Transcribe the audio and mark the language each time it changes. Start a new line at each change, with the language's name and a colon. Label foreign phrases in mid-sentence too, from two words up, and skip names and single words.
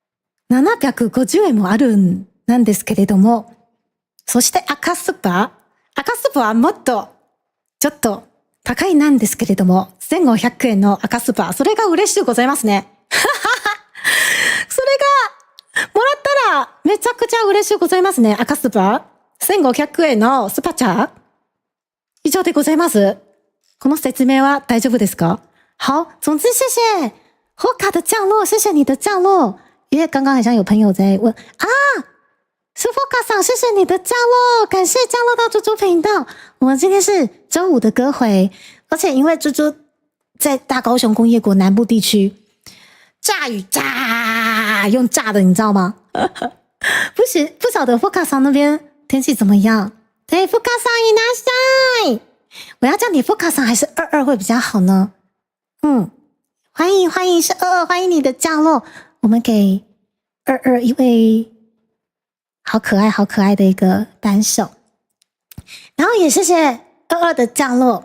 Japanese: ら、750円もあるんですけれども、そして赤スパ赤スープはもっとちょっと高いなんですけれども、1500円の赤スーパー、それが嬉しいございますね。それが、もらったら、めちゃくちゃ嬉しいございますね。赤スーパー。1500円のスパチャ以上でございます。この説明は大丈夫ですか？
Chinese: 好，总之谢谢霍卡的降落，谢谢你的降落。因为刚刚好像有朋友在问啊，是霍卡桑，谢谢你的降落，感谢降落到猪猪频道。我们今天是周五的歌回，而且因为猪猪在大高雄工业国南部地区，炸雨炸，用炸的，你知道吗？不晓得霍卡桑那边天气怎么样？对，福卡桑いらっしゃい。我要叫你福卡桑还是22会比较好呢？欢迎是22，欢迎你的降落。我们给22一位好可爱的一个扳手，然后也谢谢22的降落。